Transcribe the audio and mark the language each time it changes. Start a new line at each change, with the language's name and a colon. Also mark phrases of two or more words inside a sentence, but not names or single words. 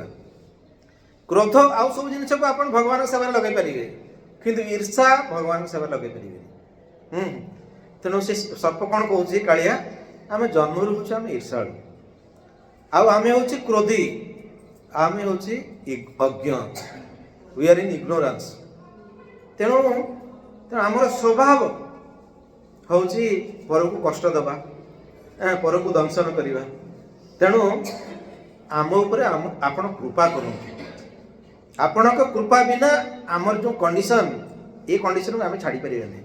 Odia: କ୍ରୋଧ ଆଉ ସବୁ ଜିନିଷକୁ ଆପଣ ଭଗବାନଙ୍କ ସେବାରେ ଲଗେଇ ପାରିବେ, କିନ୍ତୁ ଈର୍ଷା ଭଗବାନଙ୍କ ସେବାରେ ଲଗେଇ ପାରିବେନି। ତେଣୁ ସେ ସର୍ପ କ'ଣ କହୁଛି କାଳିଆ, ଆମେ ଜନ୍ମରୁ ହେଉଛୁ ଆମେ ଈର୍ଷାଳୁ, ଆଉ ଆମେ ହେଉଛି କ୍ରୋଧୀ, ଆମେ ହେଉଛି ଅଜ୍ଞ,
English: we are in ignorance.
Odia: तेणु ଆମର ସ୍ୱଭାବ ହେଉଛି ପରକୁ କଷ୍ଟ ଦେବା, ପରକୁ ଦଂଶନ କରିବା। ତେଣୁ ଆମ ଉପରେ ଆପଣ କୃପା କରନ୍ତୁ। ଆପଣଙ୍କ କୃପା ବିନା ଆମର ଯେଉଁ କଣ୍ଡିସନ୍, ଏ କଣ୍ଡିସନକୁ ଆମେ ଛାଡ଼ିପାରିବାନି।